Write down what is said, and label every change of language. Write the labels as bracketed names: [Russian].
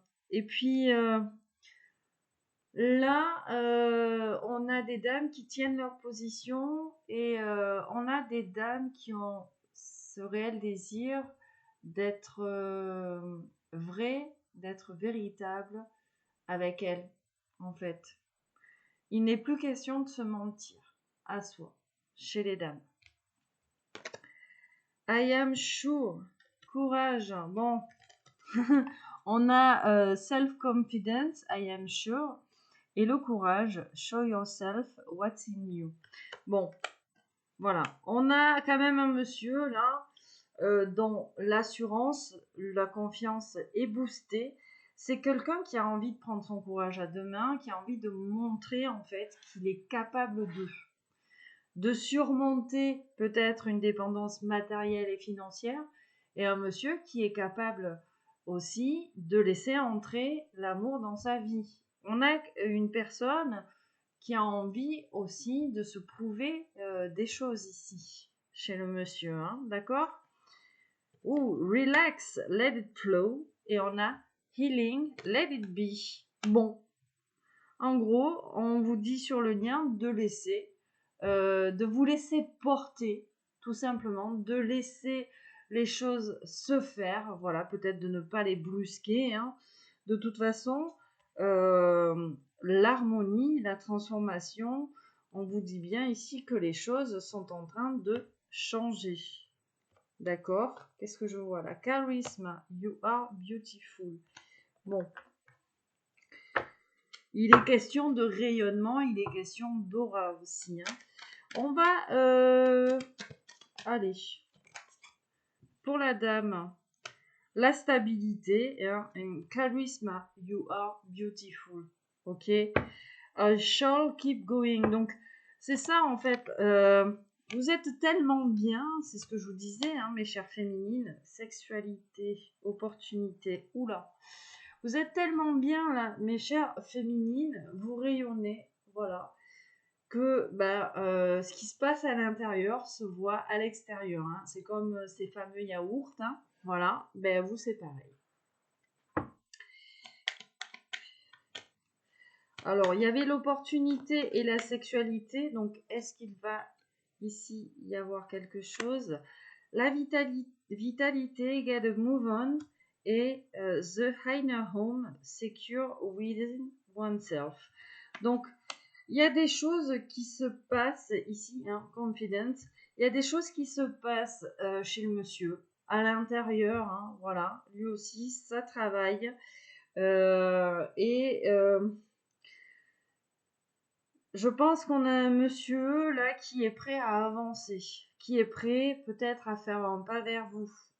[French] Et puis là, on a des dames qui tiennent leur position et on a des dames qui ont ce réel désir d'être vraies, d'être véritables avec elles, en fait. Il n'est plus question de se mentir à soi, chez les dames. [English] I am sure, courage, [French] bon, on a [English] self-confidence, I am sure. [French] Et le courage, [English] show yourself what's in you. [French] Bon, voilà. On a quand même un monsieur là dont l'assurance, la confiance est boostée. C'est quelqu'un qui a envie de prendre son courage à deux mains, qui a envie de montrer en fait qu'il est capable de surmonter peut-être une dépendance matérielle et financière. Et un monsieur qui est capable aussi de laisser entrer l'amour dans sa vie. On a une personne qui a envie aussi de se prouver des choses ici, chez le monsieur, hein, d'accord? [English] Ou relax, let it flow, [French] et on a [English] healing, let it be. [French] Bon, en gros, on vous dit sur le lien de vous laisser porter, tout simplement, de laisser les choses se faire, voilà, peut-être de ne pas les brusquer, hein. De toute façon, l'harmonie, la transformation, on vous dit bien ici que les choses sont en train de changer. D'accord? Qu'est-ce que je vois là? [English] Charisme, you are beautiful. [French] Bon. Il est question de rayonnement, il est question d'aura aussi. Hein. On va... allez. Pour la dame, la stabilité, hein, charisme, [English] you are beautiful. [French] Ok. [English] Shall keep going. [French] Donc, c'est ça en fait. Vous êtes tellement bien, c'est ce que je vous disais, hein, mes chères féminines. Sexualité, opportunité. Oula. Vous êtes tellement bien là, mes chères féminines. Vous rayonnez. Voilà. Que ce qui se passe à l'intérieur se voit à l'extérieur. Hein. C'est comme ces fameux yaourts. Hein. Voilà. Ben, vous, c'est pareil. Alors, il y avait l'opportunité et la sexualité. Donc, est-ce qu'il va ici y avoir quelque chose? La vitalité, [English] get a move on. Et the inner home, secure within oneself. [French] Donc, il y a des choses qui se passent ici, hein, confidence. Il y a des choses qui se passent chez le monsieur, à l'intérieur. Hein, voilà, lui aussi, ça travaille. Je pense qu'on a un monsieur là qui est prêt à avancer, qui est prêt peut-être à faire un pas vers vous.